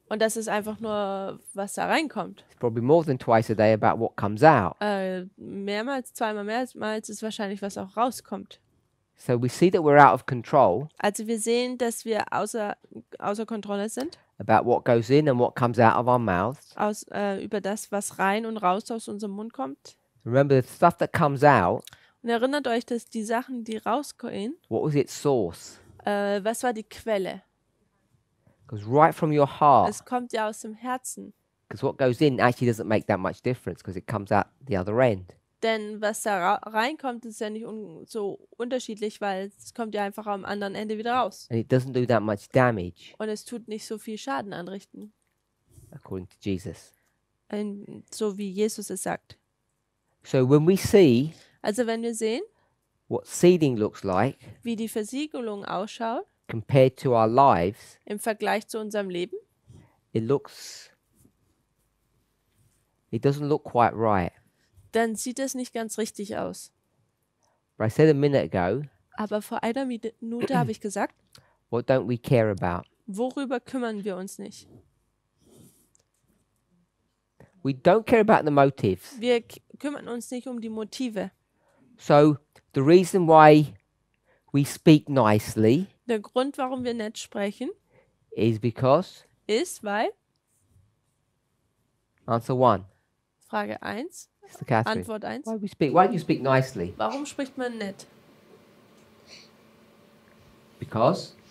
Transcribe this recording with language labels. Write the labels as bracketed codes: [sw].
[de] Und das ist einfach nur, was da reinkommt. [en] It's probably more than twice a day about what comes out. [de] Zweimal mehrmals ist wahrscheinlich, was auch rauskommt. [en] So we see that we're out of control [de] Also wir sehen, dass wir außer Kontrolle sind, [en] about what goes in and what comes out of our mouths. [de] über das, was rein und raus aus unserem Mund kommt. [en] Remember, the stuff that comes out, [de] Und erinnert euch, dass die Sachen, die rausgehen, [en] what was its source? [de] was war die Quelle? [en] Goes right from your heart. [de] Es kommt ja aus dem Herzen. [en] Because what goes in actually doesn't make that much difference because it comes out the other end. [de] Denn was da reinkommt, ist ja nicht so unterschiedlich, weil es kommt ja einfach am anderen Ende wieder raus. [en] And it doesn't do that much damage, [de] Und es tut nicht so viel Schaden anrichten, [en] according to Jesus. [de] so wie Jesus es sagt. [en] So when we see [de] Also wenn wir sehen, [en] what seeding looks like [de] wie die Versiegelung ausschaut, [en] compared to our lives, [de] im Vergleich zu unserem Leben, [en] it doesn't look quite right. [de] dann sieht es nicht ganz richtig aus. [en] But I said a minute ago, [de] Aber vor einer Minute habe ich gesagt, [en] what don't we care about? [de] worüber kümmern wir uns nicht? [en] We don't care about the motives. [de] Wir kümmern uns nicht um die Motive. [en] So the reason why we speak nicely [de] Der Grund, warum wir nett sprechen, [en] is because, [de] ist, weil, [en] answer one, [de] Frage 1, [en] Sister Catherine, [de] Antwort 1, [en] why do you speak nicely? [de] warum spricht man nett? [en] Because